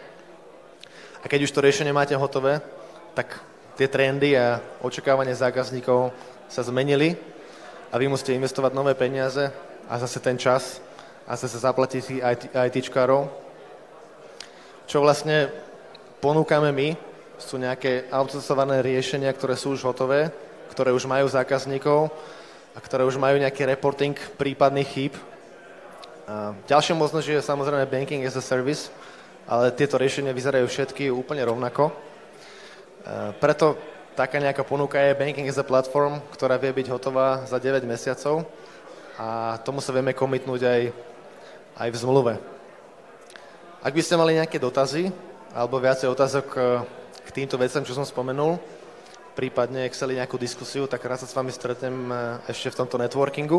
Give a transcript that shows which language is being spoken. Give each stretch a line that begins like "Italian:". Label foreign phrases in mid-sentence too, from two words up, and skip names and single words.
Slovak: A keď už to riešenie máte hotové, tak tie trendy a očakávanie zákazníkov sa zmenili a vy musíte investovať nové peniaze a zase ten čas a zase zaplatiť ITčkárov. Čo vlastne ponúkame my, sú nejaké outsourcované riešenia, ktoré sú už hotové, ktoré už majú zákazníkov a ktoré už majú nejaký reporting prípadných chýb. Ďalšia možnosť je samozrejme
English: banking as a service,
Slovak: ale tieto riešenia vyzerajú všetky úplne rovnako. Preto taká nejaká ponuka je
English: Banking as a Platform,
Slovak: ktorá vie byť hotová za 9 mesiacov a tomu sa vieme commitnúť aj v zmluve. Ak by ste mali nejaké dotazy alebo viacej otázok k týmto veciam, čo som spomenul, prípadne chceli nejakú diskusiu, tak rád sa s vami stretnem ešte v tomto networkingu.